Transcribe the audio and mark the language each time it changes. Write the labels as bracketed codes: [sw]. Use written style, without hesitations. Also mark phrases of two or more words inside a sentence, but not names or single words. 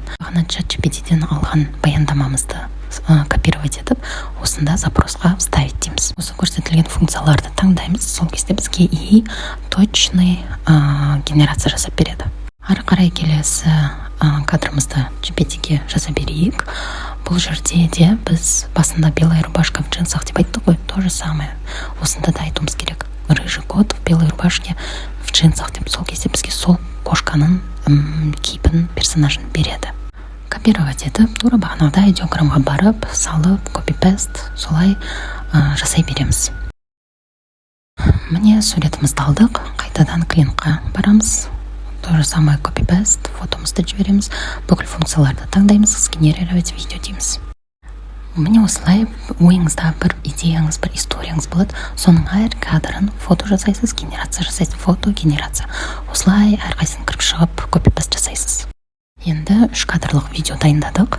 [kk] Ғана ChatGPT-ден алған баяндамамызды копировать етіп, осында запросқа вставить дейміз. Осы көрсетілген функцияларды таңдаймыз, сол кезде бізге [ru] и точный [kk] генерация жасап береді. Ары қарай келесі кадрымызды GPT-ге жаза берейік. Бұл жерде де біз басында [ru] белая рубашка в джинсах [kk] деп айттық қой, [ru] то же самое. [kk] Осында да айтуымыз керек. [ru] Рыжий кот в белой рубашке в джинсах [kk] деп, сол кезде бізге сол кошканың кейпін, персонажын береді. Копировать етіп, тура бағанағыда аудиограммға барып, салып, копи-пест, солай жасай береміз. Міне суретімізді алдық, қайтадан клинкқа барамыз. [ru] То же самое [kk] копи-пест, фотомызды жібереміз, бүкіл функцияларды таңдаймыз, [ru] сгенерировать видео [kk] дейміз. Міне осылай ойыңызда бір идеяңыз, бір историяңыз болады, соның әр кадрын фото жасайсыз, генерация жасайсыз, фото, генерация. Осылай әрқайсысын кіріп шығып, копи-пест жасайсыз. Енді 3 кадрлық видео дайындадық.